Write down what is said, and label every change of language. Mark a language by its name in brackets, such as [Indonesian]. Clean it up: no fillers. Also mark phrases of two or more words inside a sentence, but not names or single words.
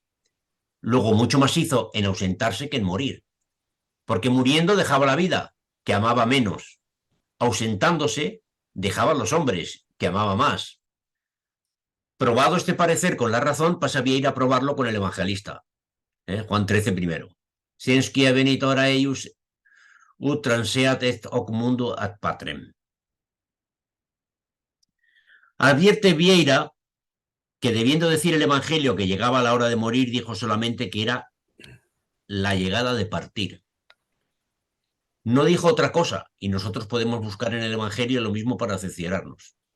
[Spanish] Luego mucho más hizo en ausentarse que en morir, porque muriendo dejaba la vida, que amaba menos. Ausentándose dejaba los hombres, que amaba más. Probado este parecer con la razón, pasa a ir a probarlo con el evangelista. Juan 13 primero. [Latin] Sens quia venitora eius ut transeat est hoc mundo ad patrem. [Spanish] Advierte Vieira que, debiendo decir el evangelio que llegaba a la hora de morir, dijo solamente que era la llegada de partir. No dijo otra cosa, y nosotros podemos buscar en el evangelio lo mismo para cerciorarnos.